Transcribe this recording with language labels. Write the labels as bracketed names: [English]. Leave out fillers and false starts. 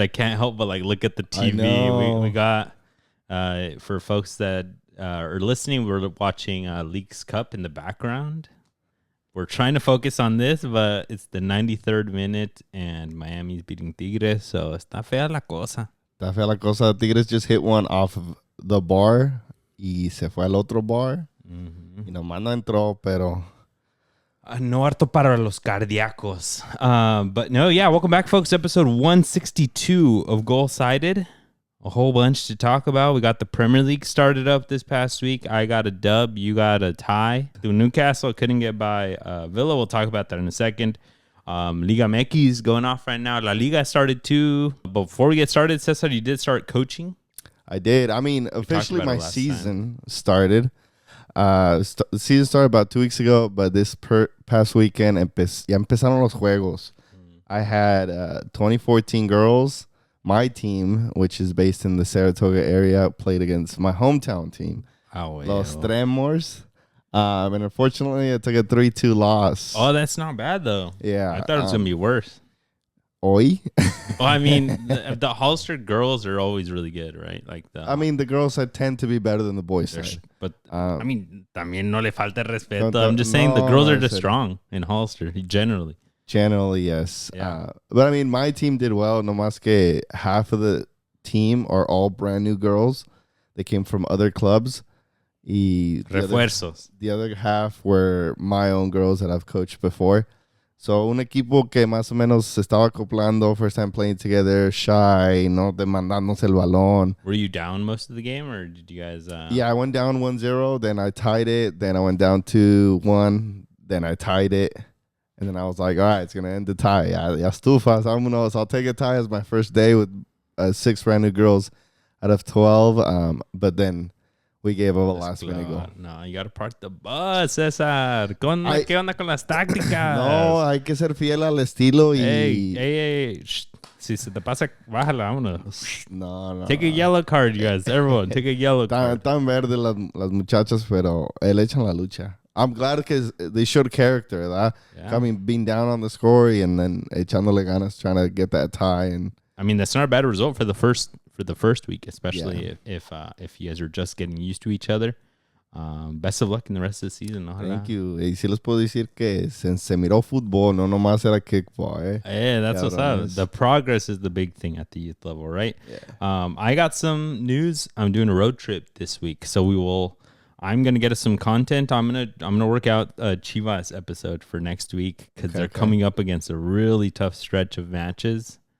[English] I can't help but look at the TV. We got for folks that are listening, we're watching Leagues Cup in the background. We're trying to focus on this, but it's the 93rd minute and Miami's beating Tigres, so [Spanish] está fea la cosa. Está fea la cosa. [English] Tigres just hit one off of the bar [Spanish] y se fue al otro bar. Y nomás no entró, pero... No harto para los cardíacos. [English] But no, yeah, welcome back, folks. Episode 162 of Gol Sided. A whole bunch to talk about. We got the Premier League started up this past week. I got a dub. You got a tie. Through Newcastle, couldn't get by Villa. We'll talk about that in a second. Liga MX is going off right now. La Liga started too. Before we get started, Cesar, you did start coaching? I did. I mean, officially my season started. The season started about 2 weeks ago, but this past weekend [Spanish] ya empezaron los juegos. [English] I had 2014 girls. My team, which is based in the Saratoga area, played against my hometown team, Los Tremors. And unfortunately, I took a 3-2 loss. Oh, that's not bad, though. Yeah. I thought it was going to be worse. Oi? Well, I mean, the Holster girls are always really good, right? I mean, the girls side tend to be better than the boys side. But, I mean, [Spanish] también no le falta respeto. [English] I'm just saying the girls are just strong in Holster, generally. Generally, yes. Yeah. But, I mean, my team did well. [Spanish] No más que [English] half of the team are all brand new girls. They came from other clubs. [Spanish] Refuerzos. [English] The other half were my own girls that I've coached before. [Spanish] So, un equipo que más o menos se estaba acoplando, [English] first time playing together, shy, [Spanish] no demandándose el balón. [English] Were you down most of the game, or did you guys... Yeah, I went down 1-0, then I tied it, then I went down 2-1, then I tied it, and then I was like, all right, it's going to end the tie. [Spanish] Ya estufas, vámonos. [English] I'll take a tie as my first day with 6 brand new girls out of 12, but then... we gave up a last-minute goal. No, you got to park the bus, Cesar. [Spanish] ¿Qué onda con las tácticas? No, hay que ser fiel al estilo y... [English] Hey. [Spanish] Si se te pasa, bájala, vámonos. No. [English] Take a yellow card, you guys. Everyone, take a yellow card. [Spanish] Tan verde las muchachas, pero le echan la lucha. [English] I'm glad because they showed character, ¿verdad? Yeah. Being down on the score and then [Spanish] echándole ganas, [English] trying to get that tie. And I mean, that's not a bad result for the first week, especially if you guys are just getting used to each other. Best of luck in the rest of the season. Thank you. [Spanish] Y si les puedo decir que se miró fútbol, no nomás era kickball. [English] Yeah, that's what's up. The progress is the big thing at the youth level, right? Yeah. I got some news. I'm doing a road trip this week, so I'm gonna get us some content. I'm gonna work out a Chivas episode for next week because they're coming up against a really tough stretch of matches.